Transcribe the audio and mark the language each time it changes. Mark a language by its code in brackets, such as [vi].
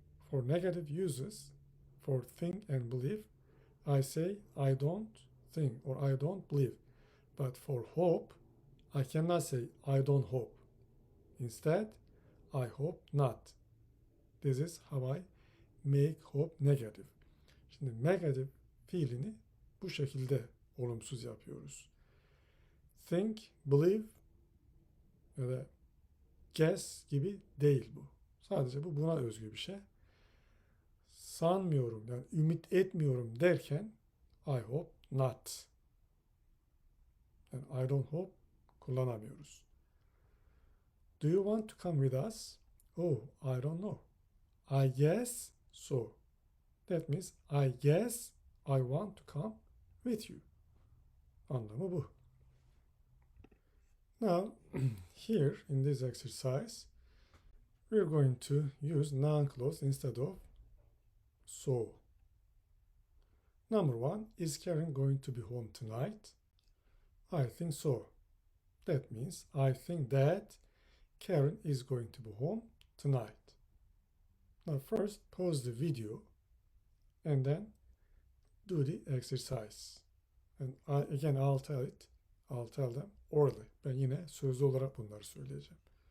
[en] For negative uses, for think and believe, I say I don't think or I don't believe. But for hope, I cannot say I don't hope. Instead, I hope not. This is how I make hope negative. [tr] Şimdi negative fiilini bu şekilde olumsuz yapıyoruz. Think, believe ya da guess gibi değil bu. Sadece bu buna özgü bir şey. Sanmıyorum yani ümit etmiyorum derken [en] I hope not. [tr] Yani [en] I don't hope [tr] kullanamıyoruz. [en] Do you want to come with us? Oh, I don't know. I guess so. That means I guess I want to come with you. [tr] Anlamı bu. [en] Now, here in this exercise, we're going to use noun clause instead of so. Number one, is Karen going to be home tonight? I think so. That means I think that Karen is going to be home tonight. Now first pause the video and then do the exercise. And again I'll tell them orally. [tr] Ben yine sözlü olarak bunları söyleyeceğim.